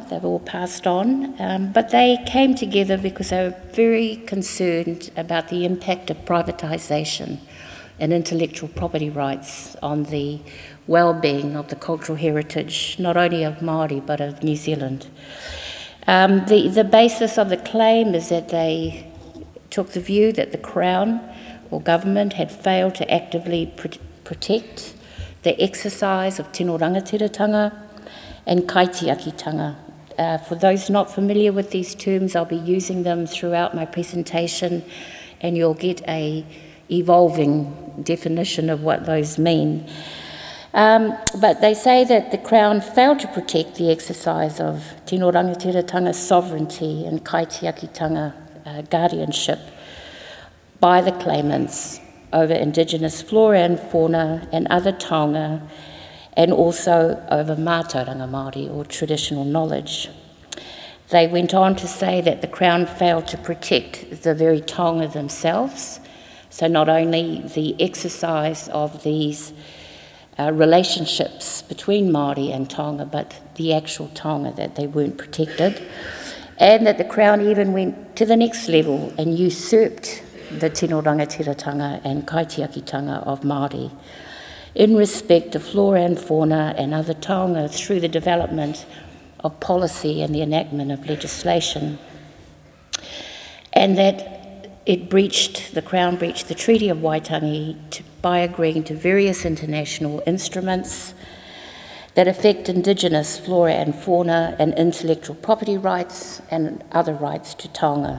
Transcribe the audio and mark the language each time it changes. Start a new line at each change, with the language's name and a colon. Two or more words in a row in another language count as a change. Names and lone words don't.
English: They've all passed on, but they came together because they were very concerned about the impact of privatisation and intellectual property rights on the well-being of the cultural heritage, not only of Māori, but of New Zealand. The basis of the claim is that they took the view that the Crown or government had failed to actively protect the exercise of
Māori: tino rangatiratanga
English: and kaitiakitanga. For those not familiar with these terms, I'll be using them throughout my presentation, and you'll get a evolving definition of what those mean. But they say that the Crown failed to protect the exercise of
Māori: tino rangatiratanga
English: sovereignty and kaitiakitanga guardianship by the claimants over Indigenous flora and fauna and other taonga, and also over
Māori: Mātauranga Māori,
English: or traditional knowledge. They went on to say that the Crown failed to protect the very taonga themselves, so not only the exercise of these relationships between Māori and taonga, but the actual taonga, that they weren't protected, and that the Crown even went to the next level and usurped the
Māori: tino rangatiratanga
English: and kaitiakitanga of Māori in respect of flora and fauna and other taonga through the development of policy and the enactment of legislation, and that the Crown breached the Treaty of Waitangi by agreeing to various international instruments that affect Indigenous flora and fauna and intellectual property rights and other rights to taonga.